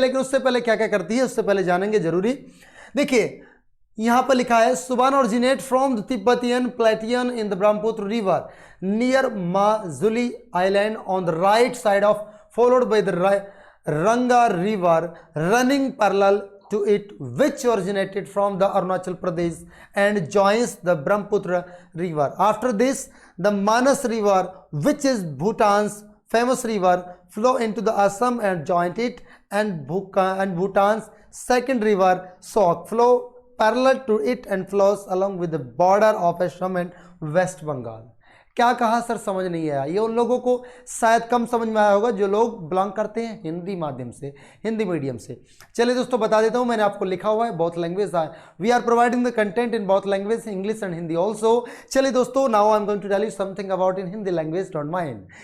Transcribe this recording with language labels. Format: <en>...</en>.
<hi>लेकिन उससे पहले क्या क्या करती है, उससे पहले जानेंगे जरूरी। देखिए यहां पर लिखा है,</hi> <en>Suban originate from the Tibetan plateau in the Brahmaputra river near Majuli island on the right side of, followed by the Ranga river running parallel to it, which originated from the Arunachal Pradesh and joins the Brahmaputra river. After this, the Manas river, which is Bhutan's famous river flow into the Assam and join it, and Bhutan's second river Sok flow parallel to it and flows along with the border of Assam and West Bengal.</en> <hi>क्या कहा sir, समझ नहीं आया। ये उन लोगों को शायद कम समझ में आया होगा जो लोग बिलोंग करते हैं हिंदी माध्यम से, हिंदी मीडियम से। चलिए दोस्तों बता देता हूँ, मैंने आपको लिखा हुआ है</hi> <en>Both language we are providing the content in both language, English and Hindi also.</en> <hi>चलिए दोस्तों,</hi> <en>Now I am going to tell you something about in Hindi language, don't mind.</en>